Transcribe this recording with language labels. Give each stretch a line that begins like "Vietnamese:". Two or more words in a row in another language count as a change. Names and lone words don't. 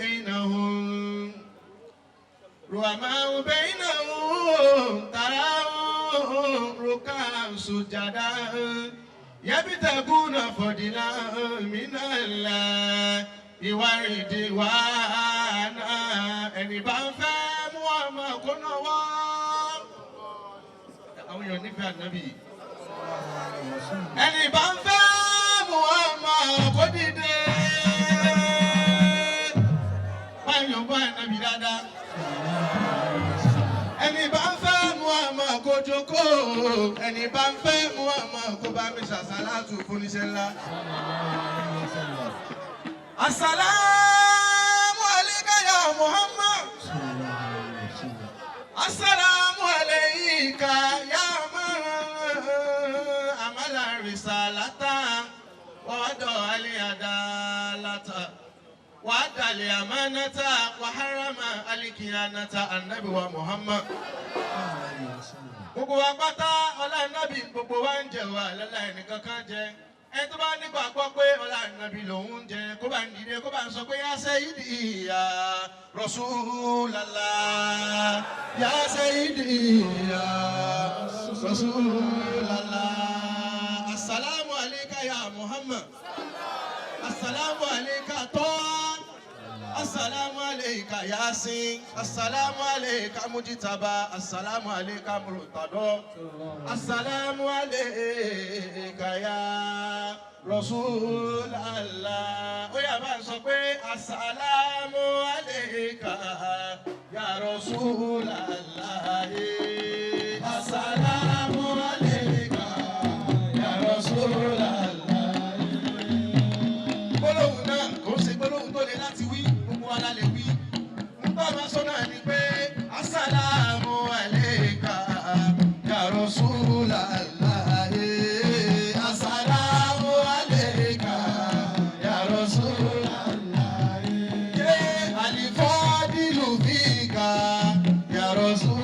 Arabic: بينهم تراهم ركعا سجدا يبتغون فضلا من الله ورضوانا
Yoruba: ẹni bá ń fẹ́ mú ọmọ kó náà wá. àwọn èèyàn nífẹ̀ẹ́ ànábì. ẹni bá ń fẹ́ mú ọmọ kó dìde. báyọ̀ ń bá ànábì dáadáa. ẹni bá ń fẹ́ mú ọmọ kó jókòó. ẹni bá ń fẹ́ mú ọmọ kó bá mi ṣàṣàlátù fún iṣẹ́ ńlá.
Arabic: السلام عليك يا محمد. السلام عليك يا من عمل الرسالة ووعد العدالة وأدى الأمانة وحرم الخيانة النبي ومحمد.
Yoruba: Gbogbo wa pátá ọlá Ànábì gbogbo wa ń jẹ wa lọ́lá ẹnìkan kan jẹ. Ẹni tó bá nígbàgbọ́ pé ọlá Ànábì lòun ń jẹ kó bá ń dìde kó bá ń sọ pé
Arabic: يا سيدي يا رسول الله يا سيدي يا رسول الله. السلام عليك يا محمد. السلام عليك طه. السلام عليك يس. السلام عليك مجتبى. السلام عليك مرتضى. السلام عليك يا رسول الله.
Yoruba: Ó yá bá ń sọ pé
Arabic: السلام عليك يا رسول الله. السلام عليك يا رسول الله.
Yoruba: Gbólóhùn náà kò ṣe gbólóhùn tó le láti wí, gbogbo wa la lè wí. Ń bá wa sọ náà ni pé
Arabic: السلام عليك يا رسول الله. السلام عليك يا رسول الله. الفاضل فيك يا رسول الله.